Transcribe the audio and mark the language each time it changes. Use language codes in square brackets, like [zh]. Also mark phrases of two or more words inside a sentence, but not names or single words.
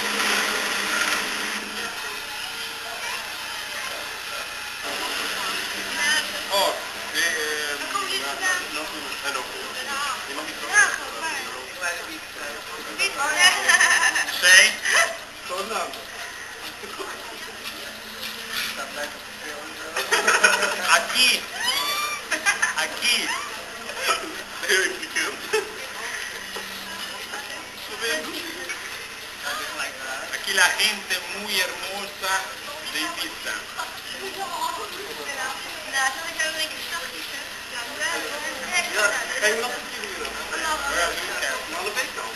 [it] Oh, sei? A chi? A chi? [es] Aquí la gente muy hermosa de Ibiza. [nl] Ja, kan je nog een keer doen?